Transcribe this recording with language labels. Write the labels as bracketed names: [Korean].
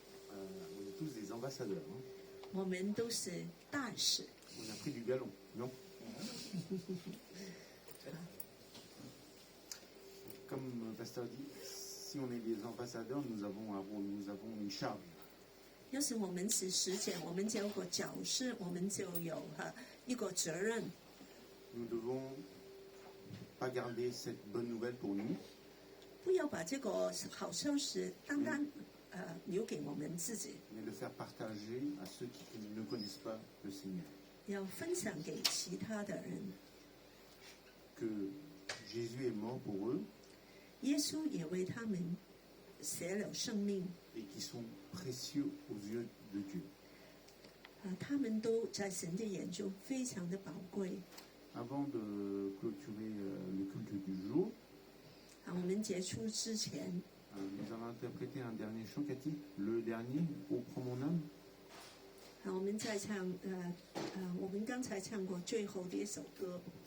[French] On est tous des ambassadeurs. Hein. [Chinese] 我们都是大使， [French] On a pris du galon, non? Comme le pasteur dit, si on est des ambassadeurs, nous avons un rôle, nous avons une charge. [Chinese] 要是我们是使者，我们就有个角色，我们就有一个责任。 [French] Nous ne devons pas garder cette bonne nouvelle pour nous, [Chinese] 不要把这个好消息单单留给我们自己， [French] mais le faire partager à ceux qui ne connaissent pas le Seigneur. [Chinese] 要分享给其他的人。 [French] Que Jésus est mort pour eux [Chinese] 耶稣也为他们舍了生命， [French] et qui sont précieux aux yeux de Dieu. [Chinese] 他们都在神的眼中非常的宝贵。 [French] Avant de clôturer le culte du jour, [Chinese] 我们结束之前， [French] nous allons interpréter un dernier chant, Cathy. Le dernier, Ô prends mon âme. [Chinese] 我们再唱我们刚才唱过最后的一首歌。